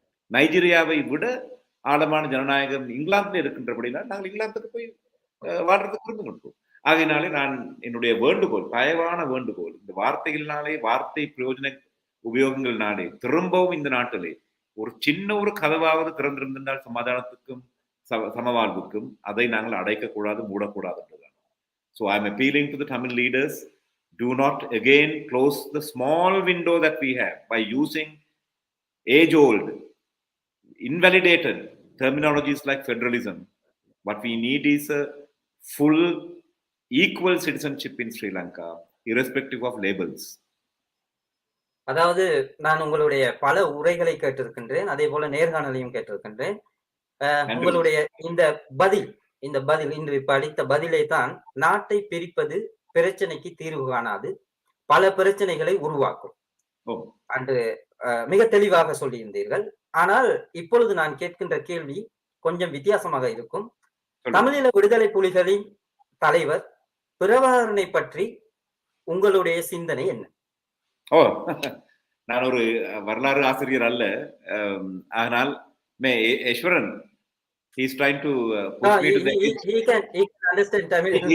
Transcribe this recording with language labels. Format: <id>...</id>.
<ta>நைஜீரியாவை விட ஆழமான ஜனநாயகம் இங்கிலாந்துல இருக்கின்றபடினால் நாங்கள் இங்கிலாந்துக்கு போய் வாழ்றதுக்கு விரும்பு கொண்டோம். ஆகையினாலே நான் என்னுடைய வேண்டுகோள், தயவான வேண்டுகோள், இந்த வார்த்தைகளினாலே, வார்த்தை பிரயோஜன உபயோகங்கள்னாலே திரும்பவும் இந்த நாட்டிலே ஒரு சின்ன ஒரு கதவாவது திறந்திருந்தால் சமாதானத்துக்கும் சமவாழ்வுக்கும் அதை நாங்கள் அடைக்கக்கூடாது, மூடக்கூடாது என்றுதான்.</ta> <en>So I am appealing to the Tamil leaders, do not again close the small window that we have by using age-old, invalidated terminologies like federalism, What we need is a full equal citizenship in Sri Lanka, irrespective of labels.</en> <ta>அதாவது நான் உங்களுடைய பல உரைகளை கேட்டிருக்கின்றேன், அதே போல நேர்காணலையும் கேட்டிருக்கின்றேன். உங்களுடைய இந்த பதில் இன்று இப்ப அளித்த பதிலை தான் நாட்டை பிரிப்பது பிரச்சனைக்கு தீர்வு காணாது, பல பிரச்சனைகளை உருவாக்கும் என்று மிக தெளிவாக சொல்லியிருந்தீர்கள். ஆனால் இப்பொழுது நான் கேட்கின்ற கேள்வி கொஞ்சம் வித்தியாசமாக இருக்கும். தமிழீழ விடுதலை புலிகளின் தலைவர் பிரபாகரனை பற்றி உங்களுடைய சிந்தனை என்ன? நான் ஒரு வரலாறு ஆசிரியர் அல்ல, ஆனால் ஈஸ்வரன்</ta> <en>he's trying to push me to the he can understand Tamil.</en>